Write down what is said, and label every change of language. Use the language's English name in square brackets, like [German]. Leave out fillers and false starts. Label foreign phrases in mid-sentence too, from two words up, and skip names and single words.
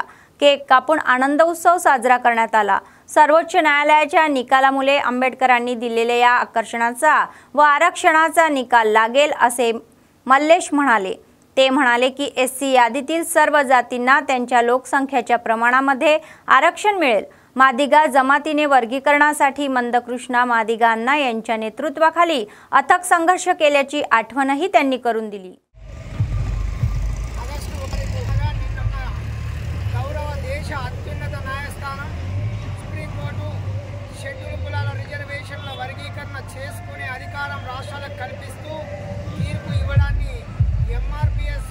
[Marathi] केक कापून आनंद उत्सव साजरा करण्यात आला. सर्वोच्च न्यायालयाच्या निकालामुळे आंबेडकरांनी दिलेल्या या आकर्षणाचा व आरक्षणाचा निकाल लागेल असे मल्लेश म्हणाले. ते म्हणाले की SC यादीतील सर्व जातींना त्यांच्या लोकसंख्येच्या प्रमाणामध्ये आरक्षण मिळेल. मादिगा जमातीने वर्गीकरणासाठी मंदकृष्णा मादिगा अण्णा यांच्या नेतृत्वाखाली अथक संघर्ष केल्याची आठवणही त्यांनी करून दिली. [Telugu] అత్యున్నత న్యాయస్థానం సుప్రీంకోర్టు షెడ్యూల్ కులాల రిజర్వేషన్ల వర్గీకరణ చేసుకునే అధికారం రాష్ట్రాలకు కల్పిస్తూ తీర్పు ఇవ్వడాన్ని MRPS